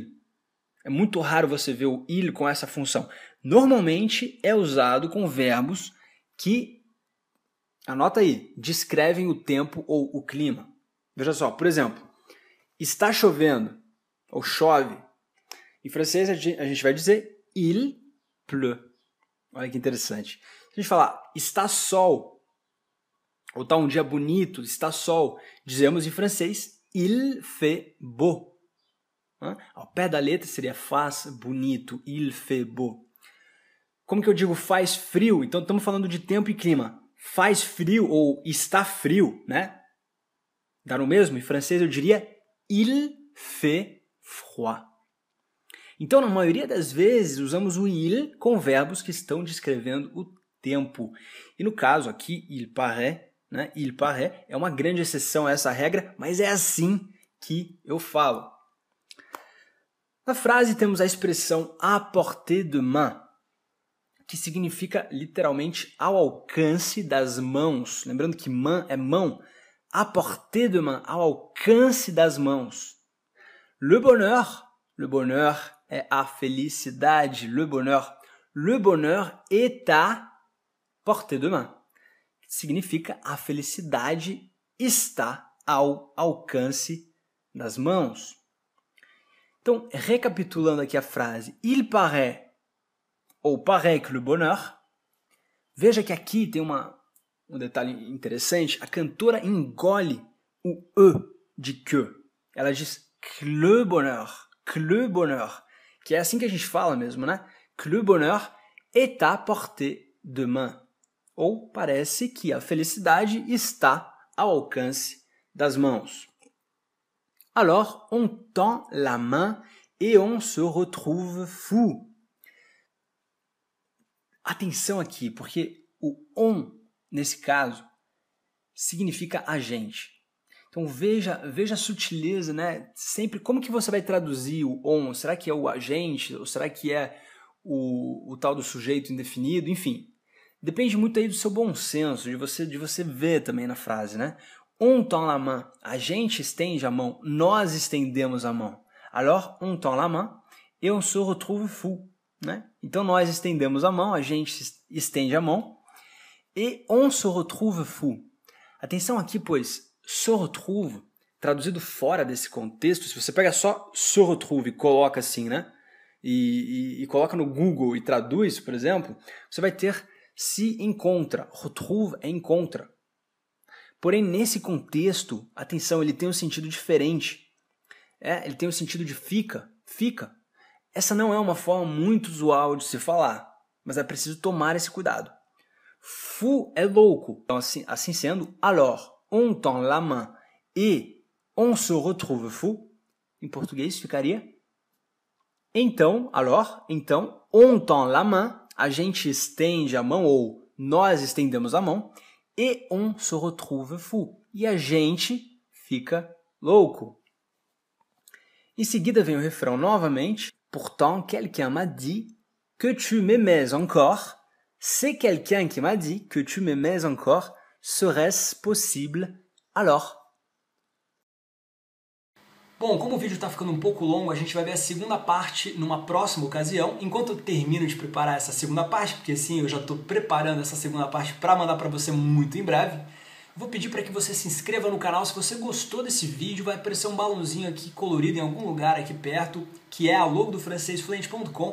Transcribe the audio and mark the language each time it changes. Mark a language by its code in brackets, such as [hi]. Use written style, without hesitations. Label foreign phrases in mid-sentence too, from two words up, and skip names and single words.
[pt] É muito raro você ver o il com essa função. Normalmente é usado com verbos que, anota aí, descrevem o tempo ou o clima. Veja só, por exemplo, está chovendo ou chove. Em francês a gente vai dizer [fr] il pleut. [pt] Olha que interessante. Se a gente falar está sol, ou está um dia bonito, está sol, dizemos em francês [fr] il fait beau. [pt] Ao pé da letra seria faz bonito, [fr] il fait beau. [pt] Como que eu digo faz frio? Então estamos falando de tempo e clima. Faz frio ou está frio, né? Dá no mesmo? Em francês eu diria [fr] il fait froid. [pt] Então, na maioria das vezes, usamos o il com verbos que estão descrevendo o tempo. E no caso aqui, [fr] il paraît, né? Il paraît [pt] é uma grande exceção a essa regra, mas é assim que eu falo. Na frase temos a expressão [fr] à portée de main, [pt] que significa literalmente ao alcance das mãos. Lembrando que main é mão. [fr] À portée de main, [pt] ao alcance das mãos. [fr] Le bonheur [pt] é a felicidade. [fr] Le bonheur est à portée de main. [pt] Significa a felicidade está ao alcance das mãos. Então, recapitulando aqui a frase, [fr] il paraît ou paraît que le bonheur, [pt] veja que aqui tem um detalhe interessante, a cantora engole o E de que. Ela diz [fr] que le bonheur, [pt] que é assim que a gente fala mesmo, né? [fr] Que le bonheur est à portée de main. [pt] Ou parece que a felicidade está ao alcance das mãos. [fr] Alors, on tend la main et on se retrouve fou. [pt] Atenção aqui, porque o on, nesse caso, significa a gente. Então veja a sutileza, né? Sempre, como que você vai traduzir o on? Será que é o agente? Ou será que é o tal do sujeito indefinido? Enfim, depende muito aí do seu bom senso, de você ver também na frase, né? [fr] On tend la main, [pt] a gente estende a mão, nós estendemos a mão. [fr] Alors, on tend la main et on se retrouve fou, [pt] né? Então nós estendemos a mão, a gente estende a mão [fr] et on se retrouve fou. [pt] Atenção aqui, pois [fr] se retrouve, [pt] traduzido fora desse contexto, se você pega só [fr] se retrouve [pt] e coloca assim, né? E coloca no Google e traduz, por exemplo, você vai ter se encontra. Retrouve é encontra. Porém, nesse contexto, atenção, ele tem um sentido diferente. Ele tem um sentido de fica. Essa não é uma forma muito usual de se falar, mas é preciso tomar esse cuidado. Fou é louco. Então, assim sendo, [fr] alors, on tend la main et on se retrouve fou. [pt] Em português ficaria então, [fr] on tend la main, [pt] a gente estende a mão ou nós estendemos a mão, [fr] et on se retrouve fou, [pt] e a gente fica louco. Em seguida vem o refrão novamente. [fr] Pourtant, quelqu'un m'a dit que tu m'aimais encore. C'est quelqu'un qui m'a dit que tu m'aimais encore. Serait-ce possible alors? [pt] Bom, como o vídeo está ficando um pouco longo, a gente vai ver a segunda parte numa próxima ocasião. Enquanto eu termino de preparar essa segunda parte, porque sim, eu já estou preparando essa segunda parte para mandar para você muito em breve, vou pedir para que você se inscreva no canal. Se você gostou desse vídeo, vai aparecer um balãozinho aqui colorido em algum lugar aqui perto, que é a logo do francesfluente.com.